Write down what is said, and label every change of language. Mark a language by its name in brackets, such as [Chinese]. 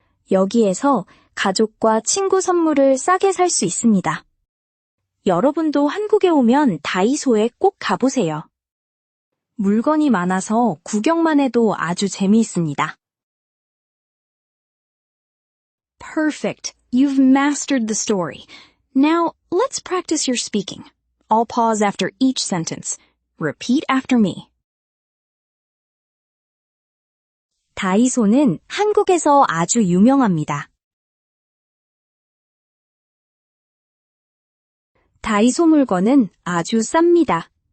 [Korean] 여기에서 가족과 친구 선물을 싸게 살 수 있습니다. 여러분도 한국에 오면 다이소에 꼭 가보세요. 물건이 많아서 구경만 해도 아주 재미있습니다. [English] Perfect. You've mastered the story. Now, let's practice your speaking. I'll pause after each sentence. Repeat after me. [Korean] 다이소는 한국에서 아주 유명합니다. 다이소 물건은 아주 쌉니다.